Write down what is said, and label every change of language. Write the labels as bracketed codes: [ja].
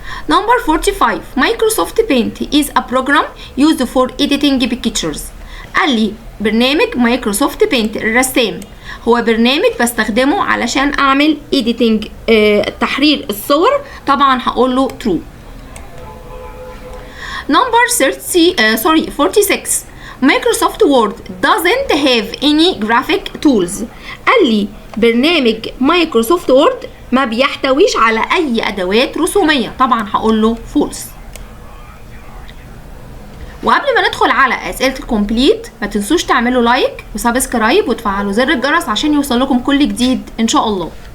[en] Number 45. Microsoft Paint is a program used for editing pictures. [ar] قال لي برنامج مايكروسوفت بينت الرسام هو برنامج بستخدمه علشان اعمل editing تحرير الصور. طبعا هقول له true. [en] Number 46. Microsoft Word doesn't have any graphic tools. [ar] قال لي برنامج مايكروسوفت وورد ما بيحتويش على اي ادوات رسوميه. طبعا هقول له false. وقبل ما ندخل على اسئله الكومبليت ما تنسوش تعملوا لايك وسبسكرايب وتفعلوا زر الجرس عشان يوصل لكم كل جديد ان شاء الله.